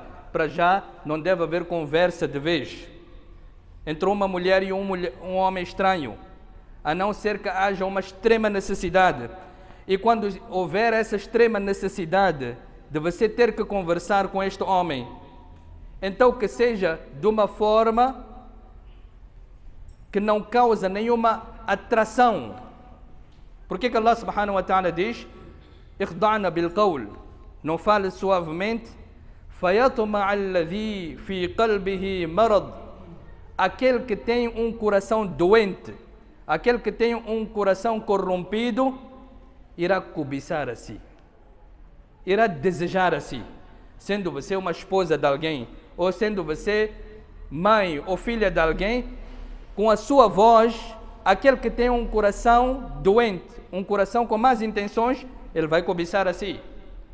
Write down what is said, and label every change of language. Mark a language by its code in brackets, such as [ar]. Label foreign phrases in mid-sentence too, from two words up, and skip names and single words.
[pt] Para já não deve haver conversa de vez entre uma mulher e um homem estranho, a não ser que haja uma extrema necessidade. E quando houver essa extrema necessidade de você ter que conversar com este homem, então que seja de uma forma que não causa nenhuma atração. Por que [ar] الله سبحانه وتعالى [pt] diz: [ar] اخضعنا بالقول, [pt] não fale suavemente, [ar] فيطمع الذي في قلبه مرض. [pt] Aquele que tem um coração doente, aquele que tem um coração corrompido, irá cobiçar a si, irá desejar a si. Sendo você uma esposa de alguém, ou sendo você mãe ou filha de alguém, com a sua voz, aquele que tem um coração doente, um coração com más intenções, ele vai cobiçar a si.